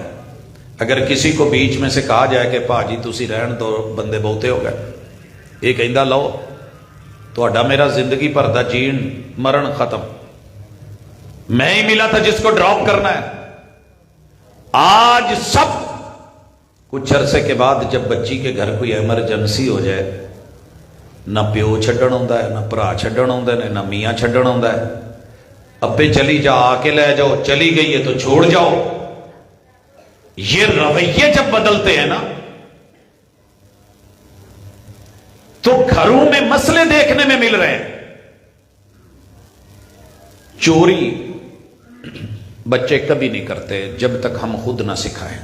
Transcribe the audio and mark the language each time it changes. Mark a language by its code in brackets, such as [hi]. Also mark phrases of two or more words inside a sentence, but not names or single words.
[ur] اگر کسی کو بیچ میں سے کہا جائے کہ [pa] پا جی تسی رہن دو، بندے بہتے ہو گئے، یہ کہندا لو تہاڈا میرا زندگی بھر دا جین مرن ختم، [ur] میں ہی ملا تھا جس کو ڈراپ کرنا ہے۔ آج سب کچھ عرصے کے بعد جب بچی کے گھر کوئی ایمرجنسی ہو جائے، [pa] نہ پیو چھڈن ہوندا ہے، نہ بھرا چھڈن ہوندے نے، نہ میاں چھڈن ہوندا ہے، [ur] ابے چلی جا، آ کے لے جاؤ، چلی گئی ہے تو چھوڑ جاؤ۔ یہ رویے جب بدلتے ہیں نا تو گھروں میں مسئلے دیکھنے میں مل رہے ہیں۔ چوری بچے کبھی نہیں کرتے جب تک ہم خود نہ سکھائیں۔